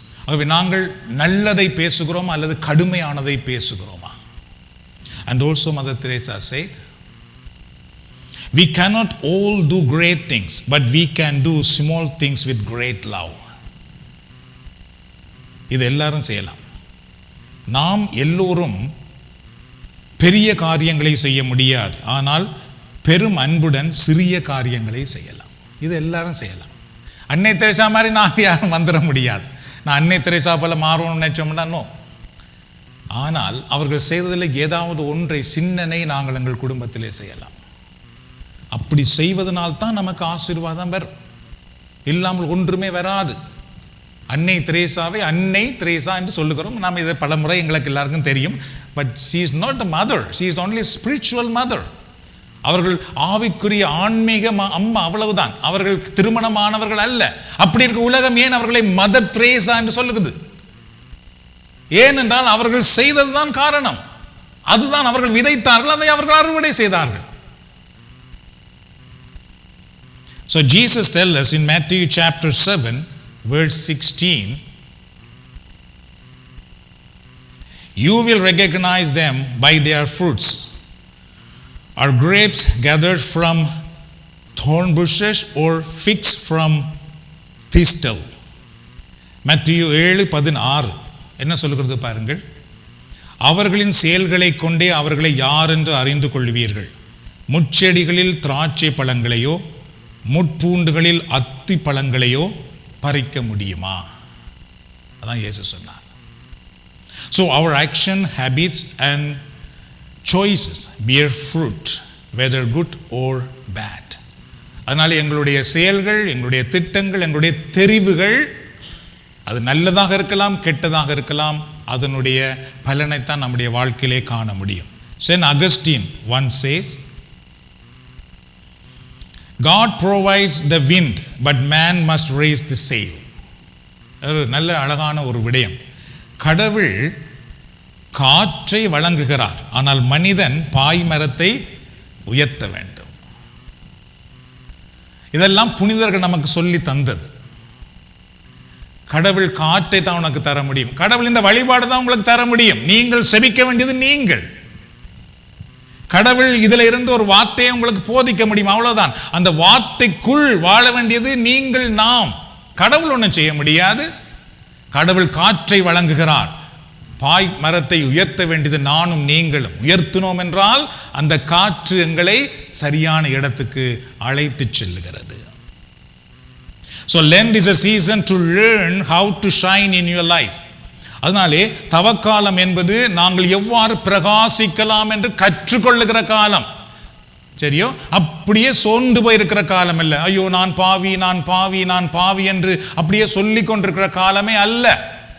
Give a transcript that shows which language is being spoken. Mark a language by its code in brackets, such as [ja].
[ta] ஆகவே நாங்கள் நல்லதை பேசுகிறோமா அல்லது கடுமையானதை பேசுகிறோமா? [en] And also Mother Teresa said, we cannot all do great things, but we can do small things with great love. [ta] இது எல்லாரும் செய்யலாம். நாம் எல்லோரும் பெரிய காரியங்களை செய்ய முடியாது, ஆனால் பெரும் அன்புடன் சிறிய காரியங்களை செய்யலாம். இது எல்லாரும் செய்யலாம். அன்னை தெரசா மாதிரி நான் யாரும் வந்துட முடியாது. நான் அன்னை தெரசா போல மாறணும்னு நினைச்சோம்னா நோ. ஆனால் அவர்கள் செய்ததில் ஏதாவது ஒன்றை சின்னனை நாங்கள் எங்கள் குடும்பத்திலே செய்யலாம். அப்படி செய்வதனால்தான் நமக்கு ஆசீர்வாதம் வரும், இல்லாமல் ஒன்றுமே வராது. அன்னை தெரேசாவை அன்னை தெரேசா என்று சொல்லுகிறோம். நாம் இதை பல முறை எங்களுக்கு எல்லாருக்கும் தெரியும். [en] But she is not a mother, she is only spiritual mother. [ta] அவர்கள் ஆவிக்குரிய ஆன்மீக அம்மா, அவ்வளவுதான். அவர்கள் திருமணமானவர்கள் அல்ல. அப்படி இருக்க உலகம் ஏன் அவர்களை மதர் தெரேசா என்று சொல்லுகிறது? ஏனென்றால் அவர்கள் செய்ததுதான் காரணம். அதுதான் அவர்கள் விதைத்தார்கள், அதை அவர்கள் அறுவடை செய்தார்கள். [en] So Jesus tells us in Matthew chapter 7 verse 16, you will recognize them by their fruits. Are grapes gathered from thorn bushes or figs from thistle? [ta] Matthew 7:16 என்ன சொல்லுகிறது பாருங்கள். அவர்களின் செயல்களை கொண்டே அவர்களை யார் என்று அறிந்து கொள்வீர்கள். முட்செடிகளில் திராட்சை பழங்களையோ முட்பூண்டுகளில் அத்தி பழங்களையோ பறிக்க முடியுமா? அதான் இயேசு சொன்னார். [en] So our action, habits and choices bear fruit, whether good or bad. [ta] அதனால எங்களுடைய செயல்கள், எங்களுடைய திட்டங்கள், எங்களுடைய தெரிவுகள், அது நல்லதாக இருக்கலாம், கெட்டதாக இருக்கலாம், அதனுடைய பலனைத்தான் நம்முடைய வாழ்க்கையிலே காண முடியும். [en] Saint Augustine once says, God provides the wind, but man must raise the sail. [ta] நல்ல அழகான ஒரு விடயம். கடவுள் காற்றை வழங்குகிறார், ஆனால் மனிதன் பாய்மரத்தை உயர்த்த வேண்டும். இதெல்லாம் புனிதர்கள் நமக்கு சொல்லி தந்தது. கடவுள் காற்றை தான் உனக்கு தர முடியும். கடவுள் இந்த வழிபாடு தான் உங்களுக்கு தர முடியும். நீங்கள் செபிக்க வேண்டியது நீங்கள். கடவுள் இதுல இருந்து ஒரு வார்த்தையை உங்களுக்கு போதிக்க முடியும், அவ்வளவுதான். அந்த வார்த்தைக்குள் வாழ வேண்டியது நீங்கள், நாம். கடவுள் ஒன்றும் செய்ய முடியாது. கடவுள் காற்றை வழங்குகிறார், பாய் மரத்தை உயர்த்த வேண்டியது நானும் நீங்களும். உயர்த்தினோம் என்றால் அந்த காற்று எங்களை சரியான இடத்துக்கு அழைத்து செல்லுகிறது. [en] So Lent is a season to learn how to shine in your life. [ta] அதனாலே தவக்காலம் என்பது நாங்கள் எவ்வாறு பிரகாசிக்கலாம் என்று கற்றுக்கொள்ளுகிற காலம். சரியோ? அப்படியே சோர்ந்து போயிருக்கிற காலம் அல்ல. ஐயோ நான் பாவி, நான் பாவி, நான் பாவி என்று அப்படியே சொல்லி கொண்டிருக்கிற காலமே அல்ல.